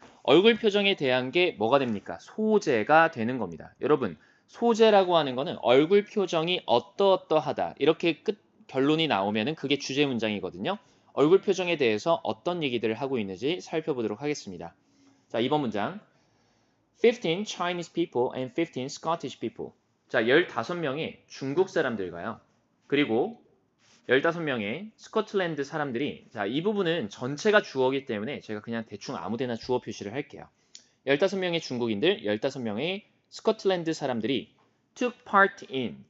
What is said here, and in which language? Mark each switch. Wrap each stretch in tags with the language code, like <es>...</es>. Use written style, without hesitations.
<ko>얼굴 표정에 대한 게 뭐가 됩니까? 소재가 되는 겁니다. 여러분, 소재라고 하는 거는 얼굴 표정이 어떠어떠하다. 이렇게 끝 결론이 나오면은 그게 주제 문장이거든요. 얼굴 표정에 대해서 어떤 얘기들을 하고 있는지 살펴보도록 하겠습니다. 자, 2번 문장.</ko> <en>15 Chinese people and 15 Scottish people.</en> <ko>자, 15명의 중국 사람들과요. 그리고 15명의 스코틀랜드 사람들이 자, 이 부분은 전체가 주어이기 때문에 제가 그냥 대충 아무데나 주어 표시를 할게요. 15명의 중국인들, 15명의 스코틀랜드 사람들이</ko> <en>took part in.</en>